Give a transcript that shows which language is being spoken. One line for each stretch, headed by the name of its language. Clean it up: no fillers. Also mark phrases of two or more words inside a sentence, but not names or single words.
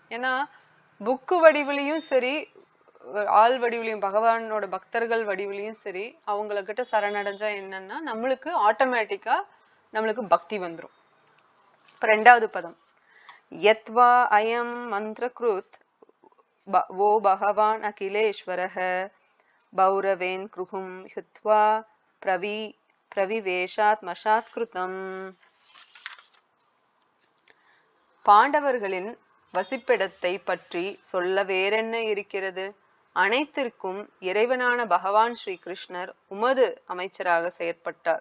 Tamil: ஏன்னா புக்கு வடிவிலையும் சரி ஆள் வடிவிலையும் பகவானோட பக்தர்கள் வடிவிலையும் சரி அவங்கள கிட்ட சரணடைஞ்சா என்னன்னா நம்மளுக்கு ஆட்டோமேட்டிக்கா நம்மளுக்கு பக்தி வந்துரும். இப்ப 2வது பதம்
Sanskrit: यद्वा अयं मन्त्रकृत् वो भगवान् अखिलेश्वरः पौरवेन् गृहं हित्वा प्रविवेशात् मषात् कृतम्.
Tamil: பாண்டவர்களின் வசிப்பிடத்தை பற்றி சொல்ல வேறென்ன இருக்கிறது? அனைத்திற்கும் இறைவனான பகவான் ஸ்ரீ கிருஷ்ணர் உமது அமைச்சராக செயற்பட்டார்.